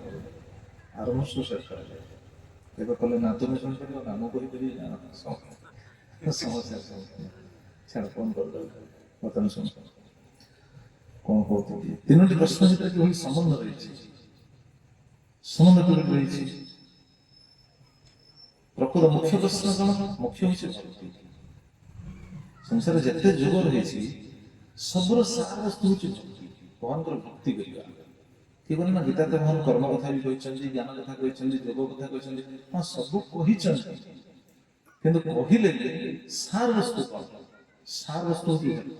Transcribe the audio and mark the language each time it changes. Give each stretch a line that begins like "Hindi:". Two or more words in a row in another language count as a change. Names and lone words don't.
Bangla: করবে আরম্ভ শেষ করা যায় এবার কলে না তুমি শুনতে না
Odia: ମୁଁ କହିପାରିବି ନା ସମସ୍ୟା ଛାଡ଼ କ'ଣ କରିଦେବ ବର୍ତ୍ତମାନ ଶୁଣ କ'ଣ କହୁଥିଲି ତିନୋଟି ପ୍ରଶ୍ନ ଭିତରେ କିଭଳି ସମ୍ବନ୍ଧ ରହିଛି ସମ୍ବନ୍ଧ କିଭଳି ରହିଛି ପ୍ରକୃତ ମୁଖ୍ୟ ପ୍ରଶ୍ନ କ'ଣ ମୁଖ୍ୟ ହେଉଛି ଭକ୍ତି ସଂସାରରେ ଯେତେ ଯୋଗ ରହିଛି ସବୁର ସାର ବସ୍ତୁ ହେଉଛି ଭକ୍ତି ଭଗବାନଙ୍କର ଭକ୍ତି କରିବା କିଏ କହିଲେ ନା ଗୀତା ତ ଭଗବାନ କର୍ମ କଥା ବି କହିଛନ୍ତି ଜ୍ଞାନ କଥା କହିଛନ୍ତି ଯୋଗ କଥା କହିଛନ୍ତି ହଁ ସବୁ କହିଛନ୍ତି କିନ୍ତୁ କହିଲେ ସାର ବସ୍ତୁ କ'ଣ ସାର ବସ୍ତୁ ହେଉଛି